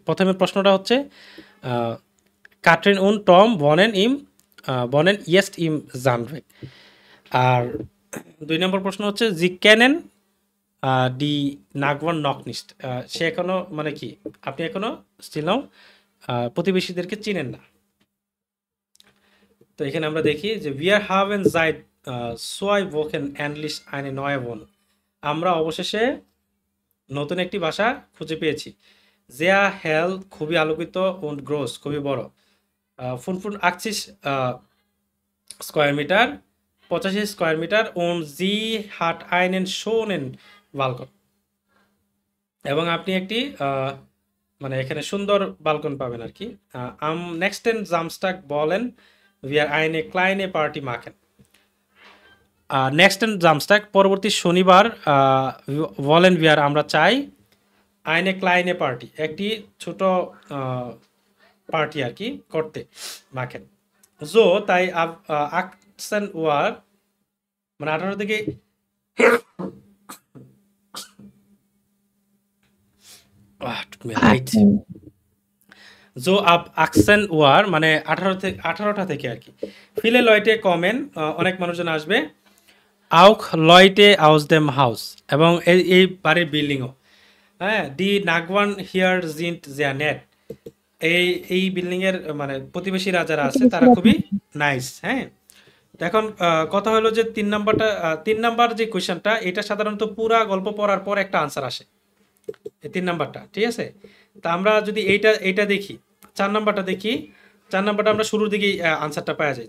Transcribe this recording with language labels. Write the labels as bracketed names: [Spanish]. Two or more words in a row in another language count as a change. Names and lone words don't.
[Bangla] প্রথমে প্রশ্নটা হচ্ছে [German] Kathrin und Tom wohnen jetzt im Sandweg. [Bangla] আর 2 নম্বর প্রশ্ন হচ্ছে [German] Sie kennen die Nachbarn noch nicht, [Bangla] সে এখনো মানে কি আপনি এখনো স্টিলও প্রতিবেশীদেরকে চিনেন না। তো এখানে আমরা দেখি যে [German] wir haben seit 2 Wochen endlich eine neue Wohnung, [Bangla] আমরা অবশেষে নতুন একটি বাসা খুঁজে পেয়েছি। [German] sehr hell [Bangla] খুবই আলোকিত [German] und groß [Bangla] খুবই বড়, [German] 85 [English] square meter [German] 85 [English] square meter [German] und sie hat einen schönen Balkon, [Bangla] এবং আপনি একটি মানে এখানে সুন্দর বালকন পাবেন আর কি। [German] am nächsten Samstag wollen wir eine kleine Party machen, next Samstag [Bangla] পরবর্তী শনিবার বলেন wir আমরা চাই [German] eine kleine Party [Bangla] একটি ছোট পার্টি আর কি করতে [German] machen, so [Bangla] তাই 18 Uhr মানে 18 থেকে [German] tut mir leid. So ab 18 Uhr [Bangla] মানে 18টা থেকে আর কি। [German] viele Leute kommen [Bangla] অনেক মানুষজন আসবে, [German] auch Leute aus dem Haus [Bangla] এবং এই বাড়ির বিল্ডিংও, হ্যাঁ [German] die Nachbarn hier sind sehr nett, [Bangla] এই বিল্ডিং এর মানে প্রতিবেশীরা যারা আছে তারা খুবই নাইস। হ্যাঁ, তো এখন কথা হলো যে 3 নাম্বার যে কোশ্চেনটা এটা সাধারণত পুরা গল্প পড়ার পর একটা আনসার আসে, এই 3 নাম্বারটা, ঠিক আছে। তা আমরা যদি এইটা দেখি 4 নাম্বারটা দেখি, 4 নাম্বারটা আমরা শুরুর দিকেই আনসারটা পাওয়া যায়।